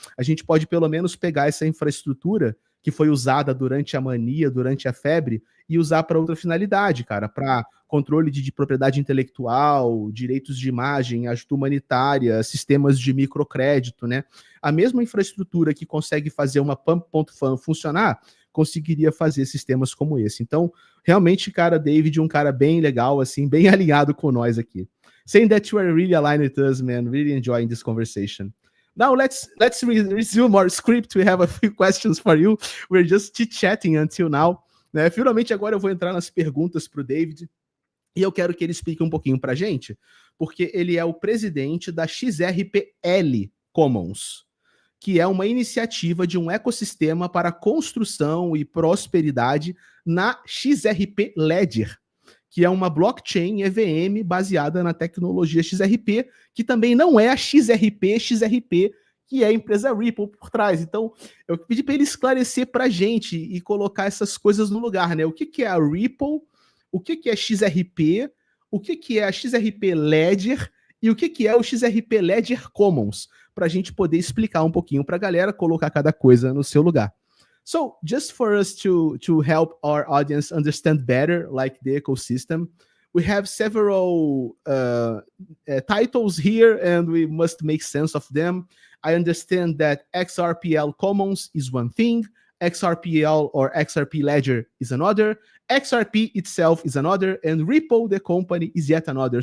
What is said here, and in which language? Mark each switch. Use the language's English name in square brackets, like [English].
[Portuguese] A gente pode pelo menos pegar essa infraestrutura que foi usada durante a mania, durante a febre, e usar para outra finalidade, cara, para controle de propriedade intelectual, direitos de imagem, ajuda humanitária, sistemas de microcrédito, né? A mesma infraestrutura que consegue fazer uma pump.fan funcionar, conseguiria fazer sistemas como esse. Então, realmente, cara, David, um cara bem legal, assim, bem alinhado com nós aqui. [English] Saying that you are really aligned with us, man. Really enjoying this conversation. Now let's resume our script. We have a few questions for you. We're just chit-chatting until now. [Portuguese] Né? Finalmente, agora eu vou entrar nas perguntas para o David. E eu quero que ele explique um pouquinho para a gente, porque ele é o presidente da XRPL Commons, que é uma iniciativa de um ecossistema para construção e prosperidade na XRP Ledger, que é uma blockchain EVM baseada na tecnologia XRP, que também não é a XRP, que é a empresa Ripple por trás. Então, eu pedi para ele esclarecer para a gente e colocar essas coisas no lugar, né? O que é a Ripple, o que é XRP, o que é a XRP Ledger e o que é o XRP Ledger Commons, para a gente poder explicar um pouquinho para a galera, colocar cada coisa no seu lugar. [English] So, just for us to help our audience understand better, like the ecosystem, we have several titles here, and we must make sense of them. I understand that XRPL Commons is one thing, XRPL or XRP Ledger is another, XRP itself is another, and Ripple, the company, is yet another.